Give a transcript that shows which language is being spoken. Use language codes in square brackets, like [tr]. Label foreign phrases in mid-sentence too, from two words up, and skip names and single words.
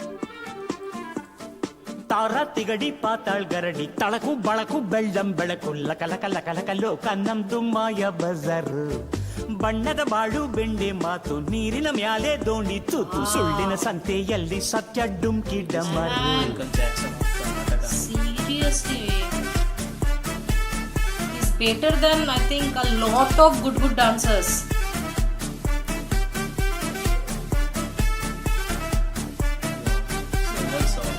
[kn] ತಾರ ತಿಗಡಿ ಪಾತಾಳ್ ಗರಡಿ ತಳಕು ಬಳಕು ಬೆಳ್ಳಂ ಬೆಳಕು ಲಕ ಲಕ ಲಕ ಲಕ ಲೋಕ ನಮ್ದು ಮಾಯ ಬಜಾರು ಬಣ್ಣದ ಬಾಳು ಬೆಂಡೆ ಮಾತು ನೀರಿನ ಮ್ಯಾಲೆ ದೋಣಿ ತೂತು ಸುಳ್ಳಿನ ಸಂತೆಯಲ್ಲಿ ಸತ್ಯ ಡುಮ್ಕಿ ಡಮರು [en] Michael Jackson of Karnataka. Seriously. He's better than I think a lot of good dancers. Single song,